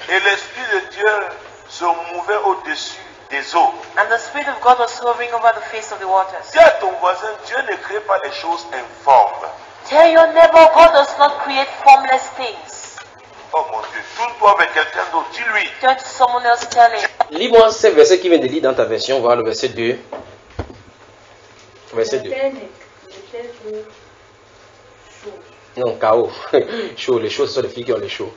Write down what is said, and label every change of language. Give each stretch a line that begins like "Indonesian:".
French: Et l'Esprit de Dieu se mouvait au-dessus des eaux.
English: And the Spirit of God was hovering over the face of the waters.
French: Dis à ton voisin, Dieu ne crée pas les choses informes.
English: Tell your neighbor, God does not create formless things.
French: Oh mon Dieu, tourne-toi avec quelqu'un d'autre, dis-lui.
English: Turn to someone else, tell him.
French: Lis-moi ce verset qui vient de lire dans ta version, voir le verset 2. Verset 2. Le Père Non, chaos. Chaud, les choses sont des figures, les choses.